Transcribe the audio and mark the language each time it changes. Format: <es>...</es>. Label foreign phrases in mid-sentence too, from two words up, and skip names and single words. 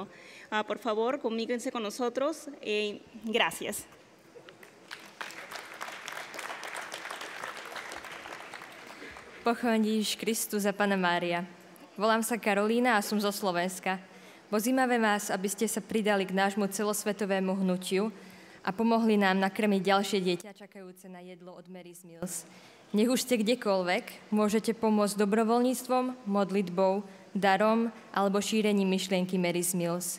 <es>Por favor, comuníquense con nosotros. Gracias.</es> <sk>Pochváľ Ježiš Kristus a Panna Mária. Volám sa Karolína a som zo Slovenska. Pozývame vás, aby ste sa pridali k nášmu celosvetovému hnutiu a pomohli nám nakrmiť ďalšie dieťa čakajúce na jedlo od Mary's Meals. Nech už ste kdekoľvek, môžete pomôcť dobrovoľníctvom, modlitbou, darom alebo šírením myšlienky Mary's Meals.</sk>